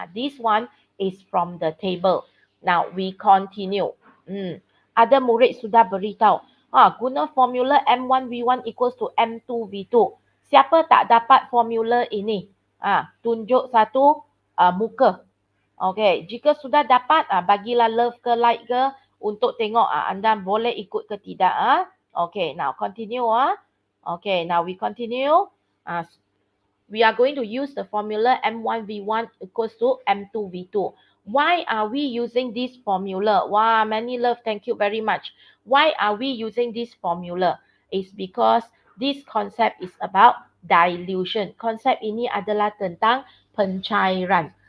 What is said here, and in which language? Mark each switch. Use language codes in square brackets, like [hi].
[en] This one is from the table. Now we continue. [ms] Ada murid sudah beritahu. Guna formula M1V1 equals to M2V2. Siapa tak dapat formula ini? Tunjuk satu muka. Okay, jika sudah dapat, bagilah love ke like ke untuk tengok anda boleh ikut ke tidak. [en] Okay, now continue. Okay, now we continue. We are going to use the formula M1V1 equals to M2V2. Why are we using this formula? Wow, many love, thank you very much. Why are we using this formula? It's because this concept is about dilution. [ms] Konsep ini adalah tentang pencairan.